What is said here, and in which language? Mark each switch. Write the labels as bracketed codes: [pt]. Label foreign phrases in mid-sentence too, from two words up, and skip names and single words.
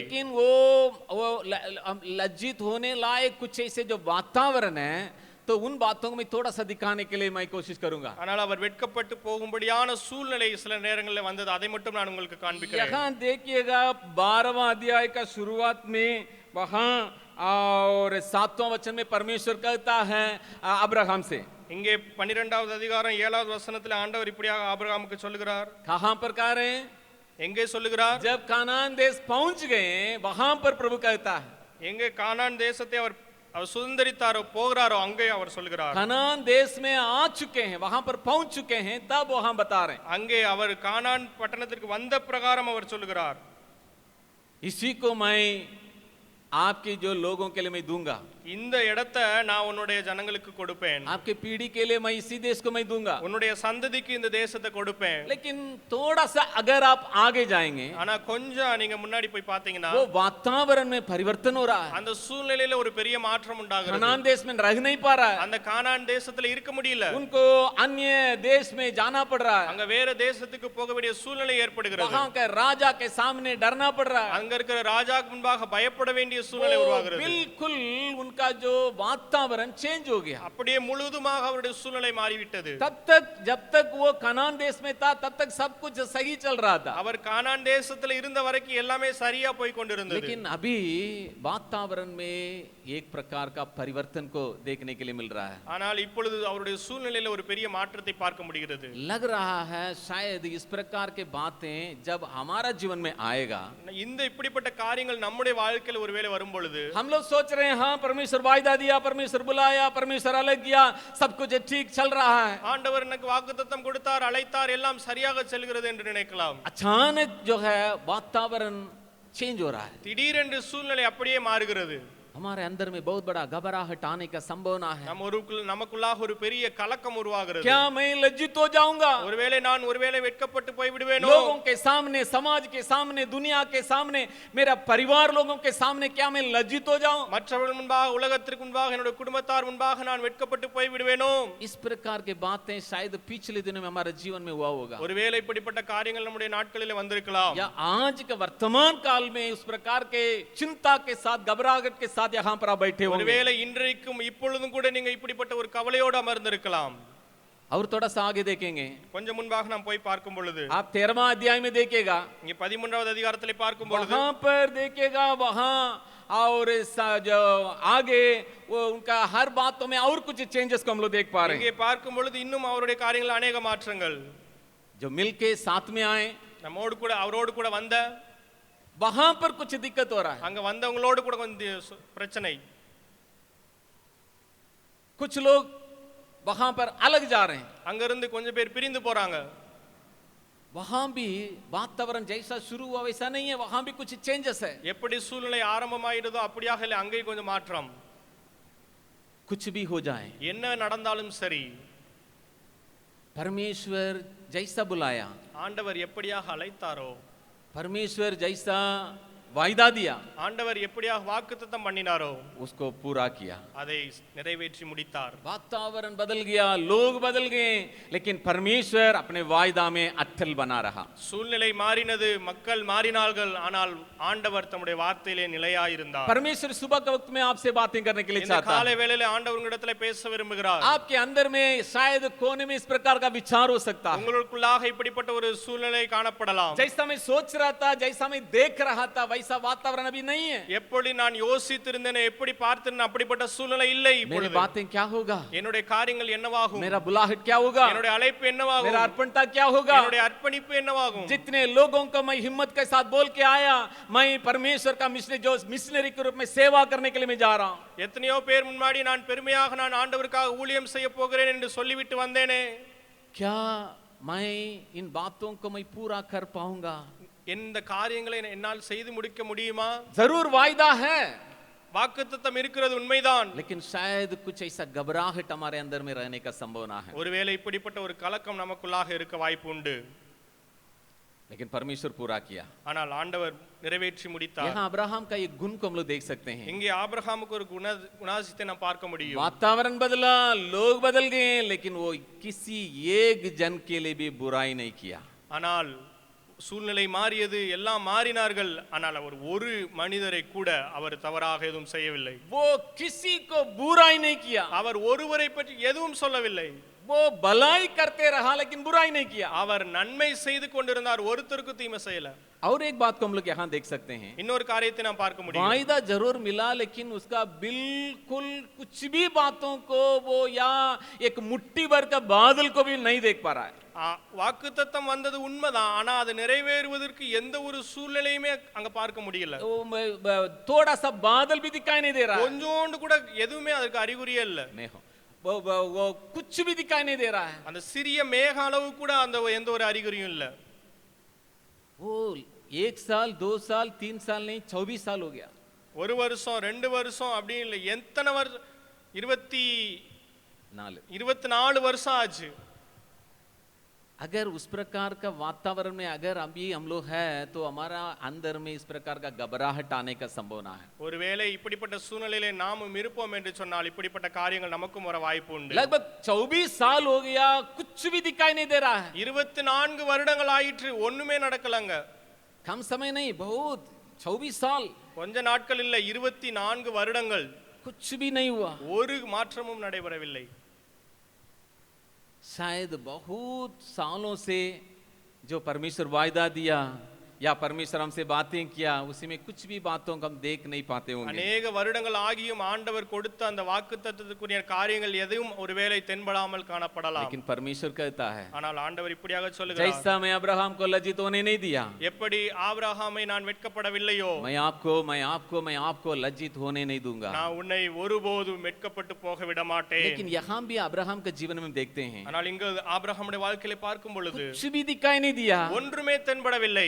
[hi] लेकिन वो लज्जित होने लायक कुछ ऐसे जो वातावरण है तो उन बातों को मैं थोड़ा सा दिखाने के लिए मैं कोशिश करूंगा. [ta] ஆனால் அவர் வெட்கப்பட்டு போகும்படியான சூழ்நிலை சில நேரங்களில் வந்தது, அதை மட்டும் நான் உங்களுக்கு காண்பிக்கிறேன். [hi] यहाँ देखिएगा 12वां अध्याय का शुरुआत में वहां और 7वां वचन में परमेश्वर कहता है अब्राहम से. [ta] இங்கே 12வது அதிகாரம் 7வது வசனத்தில் ஆண்டவர் இப்படியாக ஆபிரகாமுக்கு சொல்லுகிறார். [hi] कहां पर कह रहे हैं? [ta] எங்கே சொல்லுகிறார்? [hi] जब कानान देश पहुंच गए वहां पर प्रभु कहता है. [ta] எங்கே கானான் தேசத்தை அவர் சுதந்தரித்தாரோ போகிறாரோ அங்கே அவர் சொல்லுகிறார். [hi] कानान देश में आ चुके हैं, वहां पर पहुंच चुके हैं, तब वहां बता रहे हैं. [ta] அங்கே அவர் கானான் பட்டணத்திற்கு வந்த பிரகாரம் அவர் சொல்லுகிறார். [hi] इसी को मैं आपके जो लोगों के लिए मैं दूंगा, [ta] இந்த இடத்தை நான் உன்னுடைய ஜனங்களுக்கு கொடுப்பேன், [hi] आपके पीढ़ी के लिए मैं इसी देश को मैं दूंगा. [ta] உன்னுடைய சந்ததிக்கு இந்த தேசத்தை கொடுப்பேன். [hi] लेकिन थोड़ा सा अगर आप आगे जाएंगे [ta] ஆனா கொஞ்சம் நீங்க முன்னாடி போய் பாத்தீங்கன்னா [hi] वो वातावरण में परिवर्तन हो रहा है. [ta] அந்த சூழ்நிலையில ஒரு பெரிய மாற்றம் உண்டாகிறது. [hi] कनान देश में रह नहीं पा रहा है, [ta] அந்த கானான் தேசத்துல இருக்க முடியல, [hi] उनको अन्य देश में जाना पड़ रहा है. [ta] அங்க வேற தேசத்துக்கு போக வேண்டிய சூழ்நிலை ஏற்படுகிறது. [hi] वहां के राजा के सामने डरना पड़ रहा है. [ta] அங்க இருக்கிற ராஜாக்கு முன்பாக பயப்பட வேண்டிய சூழ்நிலை உருவாகிறது. [hi] बिल्कुल उनका जो वातावरण चेंज हो गया. [ta] அப்படியே முழுவதுமாக அவருடைய சூழ்நிலை மாறிவிட்டது. [hi] तब तक जब तक वो कनान देश में था तब तक सब कुछ सही चल रहा था. [ta] அவர் கானான் தேசத்துல இருந்த வரைக்கும் எல்லாமே சரியா போய் கொண்டிருந்தது. [hi] लेकिन अभी वातावरण में एक प्रकार का परिवर्तन को देखने के लिए मिल रहा है. [ta] ஆனால் இப்பொழுது அவருடைய சூழ்நிலையில ஒரு பெரிய மாற்றத்தை பார்க்க முடிகிறது. [hi] लग रहा है शायद इस प्रकार के बातें जब हमारा जीवन में आएगा, [ta] இந்த இப்படிப்பட்ட காரியங்கள் நம்முடைய வாழ்க்கையில் ஒருவேளை வரும் பொழுது [hi] हम लोग सोच रहे हैं हाँ परमेश्वर वायदा दिया, परमेश्वर बुलाया, परमेश्वर अलग किया, सब कुछ ठीक चल रहा है. [ta] ஆண்டவர் எனக்கு வாக்குத்தத்தம் கொடுத்தார், அழைத்தார், எல்லாம் சரியாக செல்கிறது என்று நினைக்கலாம். [hi] अचानक जो है वातावरण चेंज हो रहा है. [ta] திடீரென்று சூழ்நிலை அப்படியே மாறுகிறது. [hi] हमारे अंदर में बहुत बड़ा घबराहट आने का संभावना है. [ta] நமக்குள்ளாக ஒரு பெரிய கலக்கம் உருவாகிறது. [hi] क्या मैं लज्जित हो जाऊंगा? [ta] ஒருவேளை நான் ஒருவேளை வெட்கப்பட்டு போய் விடுவேனோ? [hi] लोगों के सामने, समाज के सामने, दुनिया के सामने, मेरा परिवार लोगों के सामने क्या मैं लज्जित हो जाऊं? [ta] மற்றவர்கள் முன்பாக, உலகத்திற்கு முன்பாக, என்னுடைய குடும்பத்தார் முன்பாக நான் வெட்கப்பட்டு போய் விடுவேனோ? [hi] इस प्रकार के बातें शायद पिछले दिनों में हमारे जीवन में हुआ होगा. [ta] ஒருவேளை இப்படிப்பட்ட காரியங்கள் நம்முடைய நாட்களிலே வந்திருக்கலாம். [hi] या आज के वर्तमान काल में उस प्रकार के चिंता के साथ, घबराहट के साथ यहाँ पर आप बैठे होंगे. [ta] ஒருவேளை இன்றைக்கும் இப்பொழுதும் கூட நீங்க இப்படிப்பட்ட ஒரு கவலையோடு அமர்ந்திருக்கலாம். [hi] और थोड़ा सा आगे देखेंगे, [ta] கொஞ்சம் முன்பாக நாம் போய் பார்க்கும் பொழுது [hi] आप 13वां अध्याय में देखिएगा, [ta] இங்க 13வது அதிகாரத்திலே பார்க்கும் பொழுது [hi] वहां पर देखिएगा, वहां और जो आगे वो उनका हर बातों में और कुछ चेंजेस को हम लोग देख पा रहे हैं. [ta] இங்கே பார்க்கும் பொழுது இன்னும் அவருடைய காரியங்கள் अनेक மாற்றங்கள் [hi] जो मिलके साथ में आए, [ta] நம்மோடு கூட அவரோடு கூட வந்த, [hi] वहां पर कुछ दिक्कत हो रहा है. [ta] அங்க வந்தவங்களோடு கூட கொஞ்சம் பிரச்சனை. [hi] कुछ लोग वहां पर अलग जा रहे हैं. [ta] அங்க இருந்து கொஞ்சம் பேர் பிரிந்து போறாங்க. [hi] वहां भी वातावरण जैसा शुरू हुआ वैसा नहीं है, वहां भी कुछ चेंजेस है. [ta] எப்படி சூழ்நிலை ஆரம்பமாயிடுதோ அப்படியாக இல்லை, அங்கே கொஞ்சம் மாற்றம். [hi] कुछ भी हो जाए, [ta] என்ன நடந்தாலும் சரி, [hi] परमेश्वर जैसा बुलाया, [ta] ஆண்டவர் எப்படியாக அழைத்தாரோ, [hi] परमेश्वर जैसा वायदा दिया [ta] ஆண்டவர் எப்படியாக வாக்குத்தத்தம் பண்ணினாரோ [hi] उसको पूरा किया। [ta] அதை நிறைவேற்றி முடித்தார். [hi] वातावरण बदल गया, लोग बदल गए, लेकिन परमेश्वर अपने वायदा में अटल बना रहा। [ta] சூழ்நிலை மாறினது, மக்கள் மாறினார்கள், ஆனால் ஆண்டவர் தம்முடைய வார்த்தையிலே நிலையாயிருந்தார். [hi] परमेश्वर सुबह के वक्त में आपसे बातें करने के लिए [ta] இந்த [hi] चाहता [ta] காலை [hi] है। [ta] வேளையிலே ஆண்டவர் உங்களிடத்திலே பேச விரும்புகிறார். [hi] आपके अंदर में शायद कोने में इस प्रकार का विचार हो सकता है, [ta] உங்களுக்குள்ளாக இப்படிப்பட்ட ஒரு சூழ்நிலை காணப்படலாம். [hi] जैसा मैं सोच रहा था, जैसा मैं देख रहा था, वैसा वातावरण अभी नहीं है। [ta] எப்படி நான் யோசித்திருந்தேனே, எப்படி பார்த்தேன், அப்படிப்பட்ட சூழ்நிலை இல்லை [hi] मेरी [ta] இப்பொழுது. [hi] बातें क्या होगा, [ta] என்னுடைய காரியங்கள் என்னவாகும், [hi] मेरा बुलाहट क्या होगा, [ta] என்னுடைய அழைப்பு என்னவாகும், [hi] मेरा अर्पणता क्या होगा। [ta] என்னுடைய அர்ப்பணிப்பு என்னவாகும். [hi] जितने लोगों को मैं हिम्मत के साथ बोल के आया, मैं परमेश्वर का मिशनरी के रूप में सेवा करने के लिए मैं जा रहा हूं। [ta] எத்தனையோ பேர் முன்னாடி நான் பெருமையாக நான் ஆண்டவருக்காக ஊழியம் செய்ய போகிறேன் என்று சொல்லிவிட்டு வந்தேனே, [hi] क्या मैं इन बातों को मैं पूरा कर पाऊंगा। [ta] இந்த காரியங்களை என்னால் செய்து முடிக்க முடியுமா? [hi] जरूर वायदा है, [ta] வாக்குத்தத்தம் இருக்கிறது உண்மைதான். [hi] लेकिन शायद कुछ ऐसा घबराहट हमारे अंदर में रहने का संभावना है। [ta] ஒருவேளை இப்படிப்பட்ட ஒரு கலக்கம் நமக்குள்ளாக இருக்க வாய்ப்பு உண்டு. [hi] लेकिन परमेश्वर पूरा किया। [ta] ஆனால் ஆண்டவர் நிறைவேற்றி முடித்தார். [hi] यहाँ अब्राहम का एक गुण को हम लोग देख सकते हैं। [ta] இங்கே ஆபிரகாமுக்கு ஒரு குணாதிசயத்தை நாம் பார்க்க முடியும். [hi] वातावरण बदला, लोग बदल गए, लेकिन वो किसी एक जन के लिए भी बुराई नहीं किया। [ta] ஆனால் சூழ்நிலை மாறியது, எல்லாம் மாறினார்கள், ஆனால் அவர் ஒரு மனிதரை கூட அவர் தவறாக எதுவும் செய்யவில்லை. [hi] वो किसी को बुराई नहीं किया, [ta] அவர் ஒருவரை பற்றி எதுவும் சொல்லவில்லை. [hi] वो भलाई करते रहा लेकिन बुराई नहीं किया। [ta] அவர் நன்மை செய்து கொண்டிருந்தார், ஒருத்தருக்கு தீமை செய்யல. [hi] और एक बात को हम लोग यहाँ देख सकते हैं, [ta] இன்னொரு காரியத்தை நாம் பார்க்க முடியும். [hi] वायदा जरूर मिला, लेकिन उसका बिल्कुल कुछ भी बातों को वो या एक मुट्ठी भर का बादल को भी नहीं देख पा रहा है। [ta] வாக்குத்தத்தம் வந்தது உண்மைதான், ஆனா அது நிறைவேறுவதற்கு எந்த ஒரு சூழ்நிலையுமே அங்க பார்க்க முடியல. [hi] थोड़ा सा बादल भी दिखाई नहीं दे रहा है, [ta] கொஞ்சோண்டு கூட எதுவுமே அதுக்கு அறிகுறியே இல்ல. [hi] वो कुछ भी दिखाई नहीं दे रहा है। [ta] அந்த சிறிய மேக அளவு கூட அந்த எந்த ஒரு அறிகுறியும் இல்ல. [hi] वो 1 साल 2 साल 3 साल नहीं, 24 साल हो गया। [ta] ஒரு வருஷம் 2 வருஷம் அப்படி இல்ல, எத்தனை வருஷம், 24 வருஷம் ஆச்சு. [hi] अगर उस प्रकार का वातावरण में अगर अभी हम लोग है, तो हमारा अंदर में इस प्रकार का घबराहट आने का संभावना है। [ta] ஒருவேளை இப்படிப்பட்ட சூழ்நிலையிலே நாமும் இருப்போம் என்று சொன்னால் இப்படிப்பட்ட காரியங்கள் நமக்கும் வர வாய்ப்பு உண்டு. [hi] लगभग 24 साल हो गया, कुछ भी दिखाई नहीं दे रहा है। [ta] 24 வருடங்கள் ஆயிற்று, ஒண்ணுமே நடக்கலங்க. [hi] कम समय नहीं, बहुत 24 साल, [ta] கொஞ்ச நாட்கள் இல்ல, 24 வருடங்கள் [hi] कुछ भी नहीं हुआ। [ta] ஒரு மாற்றமும் நடைபெறவில்லை. [hi] शायद बहुत सालों से जो परमेश्वर वायदा दिया या परमेश्वर हमसे बातें किया, उसी में कुछ भी बातों को हम देख नहीं पाते होंगे। [ta] अनेक வருடங்கள் ஆகியும் ஆண்டவர் கொடுத்த அந்த வாக்குத்தத்தத்துக்குரிய காரியங்கள் எதுவும் ஒருவேளை தென்படாமல் காணப்படலாம். [hi] लेकिन परमेश्वर कहता है, [ta] ஆனால் ஆண்டவர் இப்படியாக சொல்லுகிறார், [hi] जैसा मैं अब्राहम को लज्जित होने नहीं दिया, [ta] எப்படி ஆபிரகாமை நான் வெட்கப்படவில்லையோ, [hi] मैं आपको लज्जित होने नहीं दूंगा। [ta] நான் உன்னை ஒருபோதும் வெட்கப்பட்டு போக விட மாட்டேன். [hi] लेकिन यहाँ भी अब्राहम के जीवन में देखते हैं, [ta] ஆனால் இங்கு ஆபிரகாமுடைய வாழ்க்கையில பார்க்கும் பொழுது [hi] कुछ भी दिखाई नहीं दिया, [ta] ஒன்றுமே தென்படவில்லை.